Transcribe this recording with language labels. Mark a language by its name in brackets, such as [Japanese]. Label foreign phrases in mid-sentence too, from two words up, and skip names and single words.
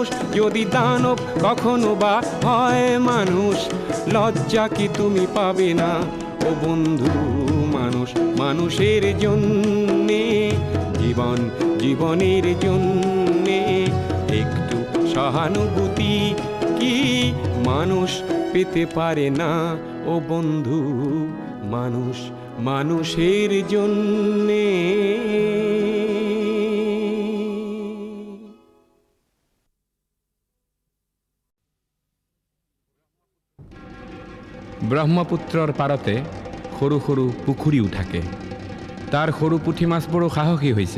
[Bangla] যদি দানব কখনো বা হয় মানুষ, লজ্জা কি তুমি পাবে না ও বন্ধু, মানুষ মানুষের জন্যে, জীবন জীবনের জন্যে। একটু সহানুভূতি কি মানুষ পেতে পারে না ও বন্ধু, মানুষ মানুষের জন্যে। [Assamese] ব্ৰহ্মপুত্ৰৰ পাৰতে সৰু সৰু পুখুৰীও থাকে। তাৰ সৰু পুঠি মাছবোৰো সাহসী হৈছে।